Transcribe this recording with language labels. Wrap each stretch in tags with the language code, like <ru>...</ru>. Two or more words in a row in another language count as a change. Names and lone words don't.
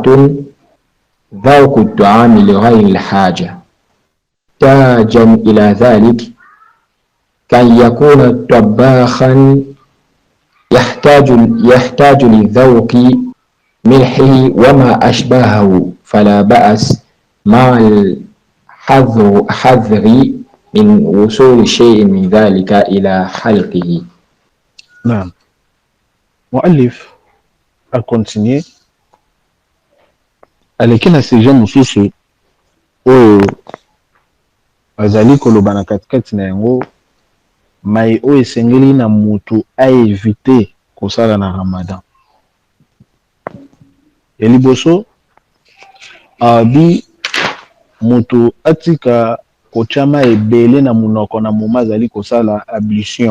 <ar>ذوق الطعام لغير الحاجة، تاجا إلى ذلك كان يكون طباخا يحتاج لذوق ملحه وما أشبهه، فلا بأس مع الحذر من وصول شيء من ذلك إلى حلقه. نعم. مؤلف الكونتيني</ar> <ln>alekina seja mosusu oyo azali koloba na katikati na yango mai oyo esengeli na mutu aevite kosala na Ramadan. Ya liboso abi mutu atika kochama ebele na munoko na moma azali kosala ablution.</ln>